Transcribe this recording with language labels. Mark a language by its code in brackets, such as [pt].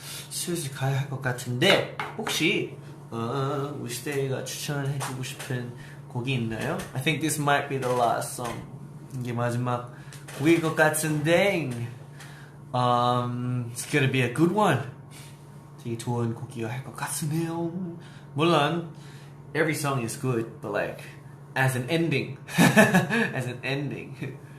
[ko] 슬슬 가야 할 것 같은데 혹시 우시데이가 추천해주고 싶은 곡이 있나요? [en] I think this might be the last song. [ko] 이게 마지막 곡일 것 같은데 [en] it's gonna be a good one. [ko] 되게 좋은 곡이어야 할 것 같으네요. 물론 [en] every song is good, but like as an ending, as an ending.